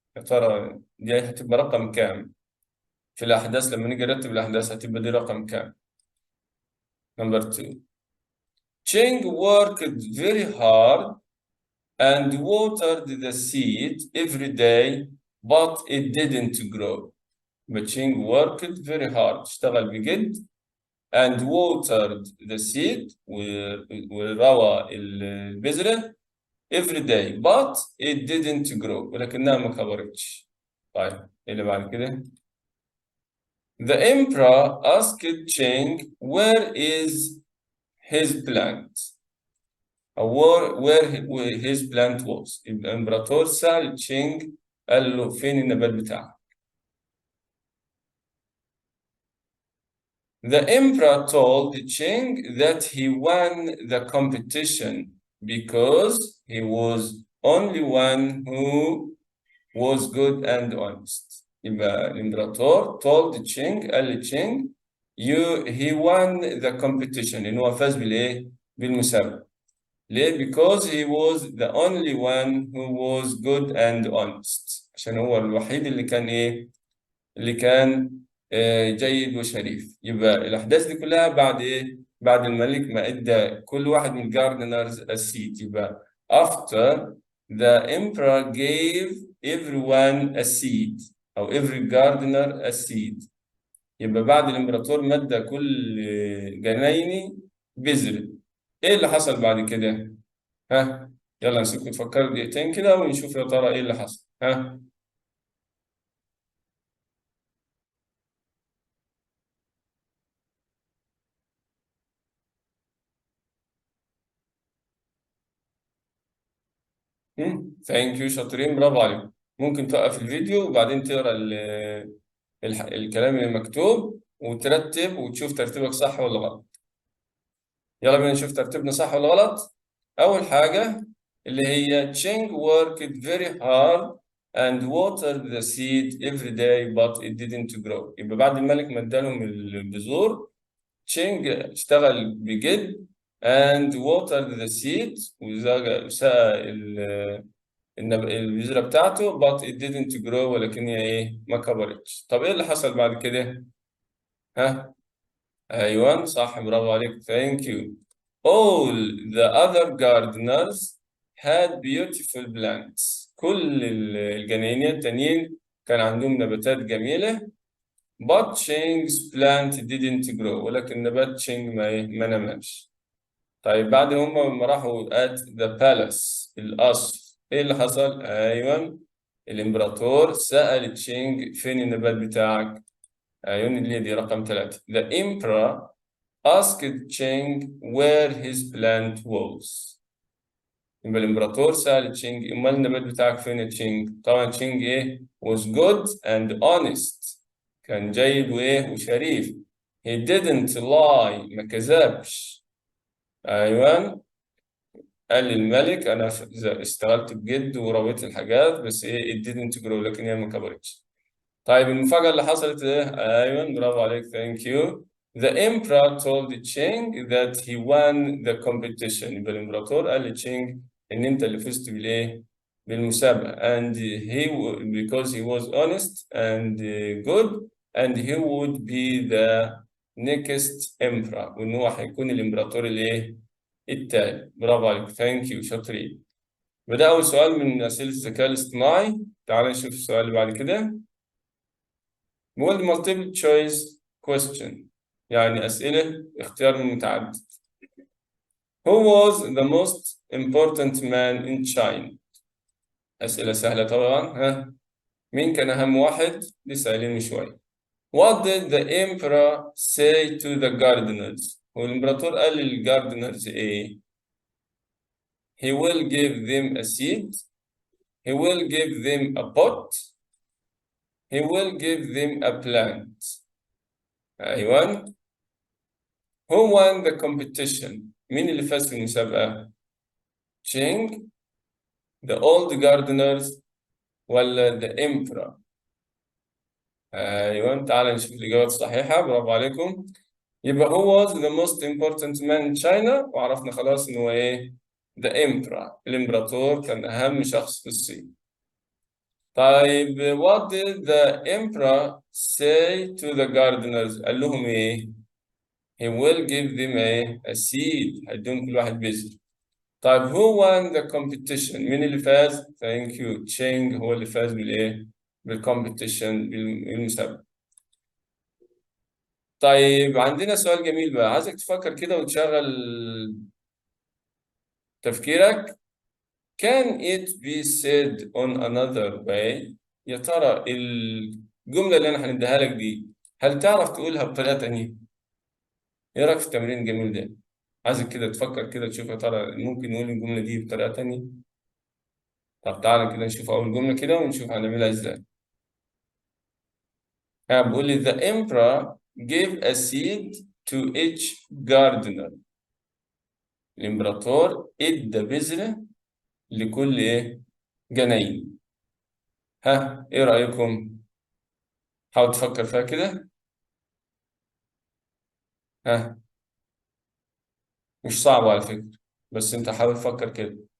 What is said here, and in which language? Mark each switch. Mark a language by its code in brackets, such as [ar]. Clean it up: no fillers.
[ar] يا ترى دي هتبقى رقم كام في الاحداث؟ لما نيجي نرتب الاحداث هتبقى دي رقم كام؟ نمبر 2. [en] Cheng worked very hard and watered the seed every day, but it didn't grow. But Cheng worked very hard، [ar] اشتغل بجد، [en] and watered the seed، [ar] وروى البذرة [en] every day but it didn't grow، [ar] ولكنها ما كبرتش. طيب إيه اللي بعد كده؟ [en] The emperor asked Cheng where is his plant، [ar] أو [en] where his plant was. [ar] الإمبراطور سأل تشينج، قال له فين النبات بتاعه. [en] The emperor told Ching that he won the competition because he was only one who was good and honest. [ar] يبقى الإمبراطور [en] told Ching، [ar] قال لتشينج [en] he won the competition، [ar] إن هو فاز بالإيه؟ بالمسابقة. ليه؟ [en] Because he was the only one who was good and honest، [ar] عشان هو الوحيد اللي كان إيه؟ اللي كان جيد وشريف. يبقى الأحداث دي كلها بعد إيه؟ بعد الملك ما إدى كل واحد من الجاردنرز السيد. يبقى [en] after the emperor gave everyone a seed، [ar] أو [en] every gardener a seed. [ar] يبقى بعد الإمبراطور ما إدى كل جنايني بذر. إيه اللي حصل بعد كده؟ ها، يلا نسيبكم تفكروا دقيقتين كده ونشوف يا ترى ايه اللي حصل. ها. ثانك يو، شاطرين، برافو عليكم. ممكن توقف الفيديو وبعدين تقرا الكلام اللي مكتوب وترتب وتشوف ترتيبك صح ولا غلط. يلا بينا نشوف ترتيبنا صح ولا غلط. أول حاجة اللي هي [en] Cheng worked very hard and watered the seed every day but it didn't grow. [ar] يبقى بعد الملك ما ادالهم البذور، تشينج اشتغل بجد [en] and watered the seed، [ar] وسقى البذرة بتاعته [en] but it didn't grow، [ar] ولكن هي ايه؟ ما كبرتش. طب ايه اللي حصل بعد كده؟ ها؟ أيوة صح، برافو عليك. [en] thank you. all the other gardeners had beautiful plants. [ar] كل الجناينية التانيين كان عندهم نباتات جميلة. [en] but Ching's plant didn't grow. [ar] ولكن نبات تشينج ما نماش. طيب بعد هم ما راحوا [en] at the palace [ar] القصر، ايه اللي حصل؟ ايوه، الامبراطور سأل تشينج فين النبات بتاعك؟ ايوه اللي هي دي رقم 3. [en] The emperor asked Ching where his plant was. [ar] يبقى الامبراطور سأل تشينج امال النبات بتاعك فين يا تشينج؟ طبعا تشينج ايه؟ [en] was good and honest. [ar] كان جيد وايه وشريف. [en] he didn't lie. [ar] ما كذبش. ايوه، قال للملك انا اشتغلت بجد ورويت الحاجات، بس ايه [en] it didn't grow، [ar] لكن هي ما كبرتش. طيب المفاجأة اللي حصلت ايه؟ ايوه برافو عليك. [en] thank you. The emperor told Ching that he won the competition. [ar] يبقى الامبراطور قال لتشينج ان انت اللي فزت بالايه؟ بالمسابقة. [en] and because he was honest and good and he would be the next emperor. [ar] وان هو هيكون الامبراطور الايه؟ التالي. برافو عليك. [en] thank you [ar] شاطرين. وده أول سؤال من أسئلة الذكاء الاصطناعي. تعال نشوف السؤال اللي بعد كده. بيقول [en] multiple choice question، [ar] يعني أسئلة اختيار متعدد. [en] Who was the most important man in China؟ [ar] أسئلة سهلة طبعا. ها، مين كان أهم واحد؟ لسه قايلين من شوية. [en] What did the emperor say to the gardeners؟ [ar] والإمبراطور قال للجاردنرز إيه؟ [en] He will give them a seed. He will give them a pot. He will give them a plant. [ar] أيوة. [en] Who won the competition؟ [ar] مين اللي فاز في المسابقة؟ [en] Ching, the old gardeners، [ar] ولا [en] the emperor؟ [ar] أيوة، تعال نشوف الإجابات الصحيحة. برافو عليكم. يبقى [en] who was the most important man in China؟ [ar] وعرفنا خلاص إن هو إيه؟ [en] the emperor، [ar] الإمبراطور كان أهم شخص في الصين. طيب [en] what did the emperor say to the gardeners؟ [ar] قال لهم إيه؟ [en] He will give them a seed. [ar] هيدون كل واحد بذر. طيب [en] who won the competition؟ [ar] مين اللي فاز؟ [en] thank you. [ar] تشينج هو اللي فاز بالإيه؟ بالcompetition، بالمسابقة. طيب عندنا سؤال جميل بقى، عايزك تفكر كده وتشغل تفكيرك. [en] Can it be said on another way؟ [ar] يا ترى الجملة اللي أنا هنديها لك دي هل تعرف تقولها بطريقة تانية؟ إيه رأيك في التمرين الجميل ده؟ عايزك كده تفكر كده تشوف يا ترى ممكن نقول الجملة دي بطريقة تانية. طب تعالى كده نشوف أول جملة كده ونشوف هنعملها إزاي. بقول لي [en] the emperor gave a seed to each gardener. [ar] الإمبراطور إدى بذرة لكل إيه؟ جناين. ها إيه رأيكم؟ حاول تفكر فيها كده. ها، مش صعبة على فكرة، بس أنت حاول تفكر كده.